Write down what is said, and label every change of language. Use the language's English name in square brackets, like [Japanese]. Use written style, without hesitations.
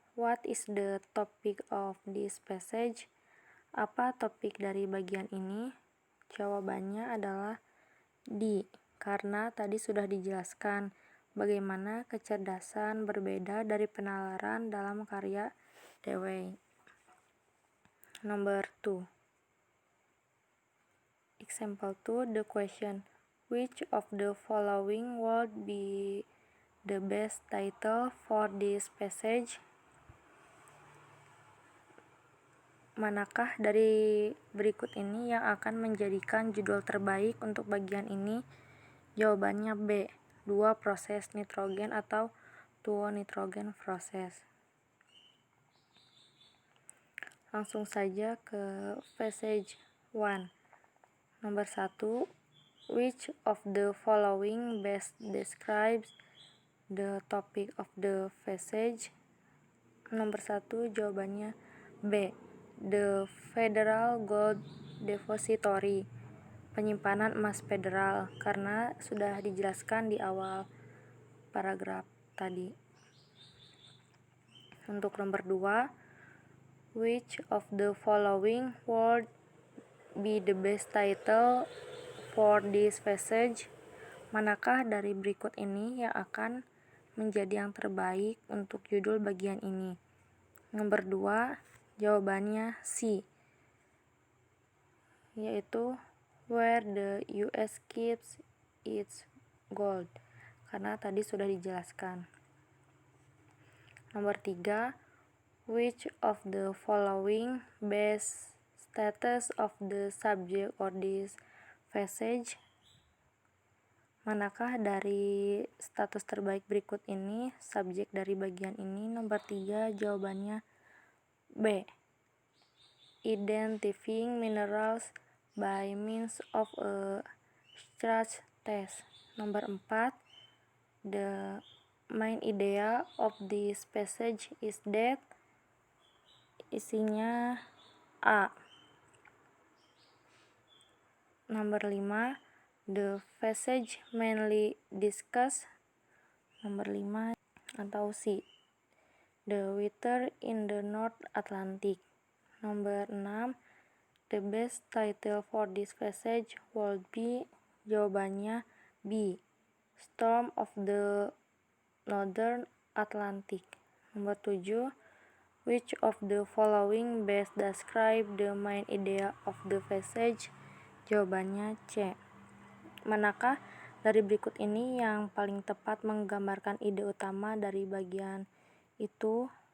[English] What is the topic of this passage? [Indonesian] Apa topik dari bagian ini? Jawabannya adalah D, karena tadi sudah dijelaskan bagaimana kecerdasan berbeda dari penalaran dalam karya Dewey. [English] Number 2. Example 2, the question. Which of the following would be the best title for this passage? [Indonesian] Manakah dari berikut ini yang akan menjadikan judul terbaik untuk bagian ini? Jawabannya B, 2 proses nitrogen atau [English] 2 nitrogen process. [Indonesian] Langsung saja ke passage 1. Nomor 1, [English] which of the following best describes the topic of the passage? [Indonesian] Nomor 1 jawabannya B, [English] the Federal Gold Depository. [Indonesian] penyimpanan emas federal, karena sudah dijelaskan di awal paragraf tadi. Untuk nomor 2, [English] which of the following would be the best title for this passage? [Indonesian] Manakah dari berikut ini yang akan menjadi yang terbaik untuk judul bagian ini? Nomor 2, jawabannya C, yaitu [English] where the US keeps its gold, [Indonesian] karena tadi sudah dijelaskan. Nomor 3, [English] which of the following best status of the subject or this passage? [Indonesian] Manakah dari status terbaik berikut ini subjek dari bagian ini? Nomor 3, jawabannya B, [English] identifying minerals by means of a structure test. [Indonesian] Nomor 4, [English] the main idea of this passage is that. [Indonesian] Isinya A. Nomor 5, [English] the passage mainly discuss. [Indonesian] Nomor 5 atau C, [English] the weather in the North Atlantic. [Indonesian] Nomor 6, [English] the best title for this passage would be. [Indonesian] Jawabannya B, [English] storm of the Northern Atlantic. [Indonesian] Nomor 7, [English] which of the following best describe the main idea of the passage? [Indonesian] Jawabannya C, manakah dari berikut ini yang paling tepat menggambarkan ide utama dari bagian itu?